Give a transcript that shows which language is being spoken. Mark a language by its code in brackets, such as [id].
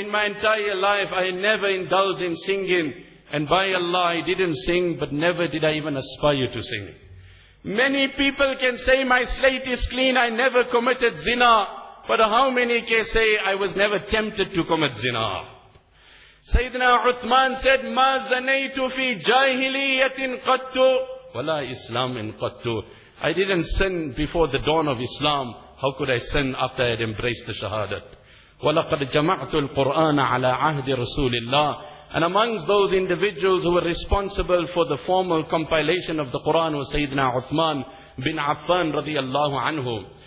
[en] In my entire life, I never indulged in singing. And by Allah, I didn't sing, but never did I even aspire to sing. Many people can say, my slate is clean, I never committed zina. But how many can say, I was never tempted to commit zina? Sayyidina Uthman said, [ar] مَا زَنَيْتُ فِي جَاهِلِيَّةٍ قَتُّ وَلَا إِسْلَامٍ قَتُّ. [en] I didn't sin before the dawn of Islam. How could I sin after I had embraced the shahadat? [ar] وَلَقَدْ جَمَعْتُ الْقُرْآنَ عَلَىٰ عَهْدِ رَسُولِ اللَّهِ. [en] And amongst those individuals who were responsible for the formal compilation of the Qur'an was Sayyidina Uthman bin Affan radiallahu anhu.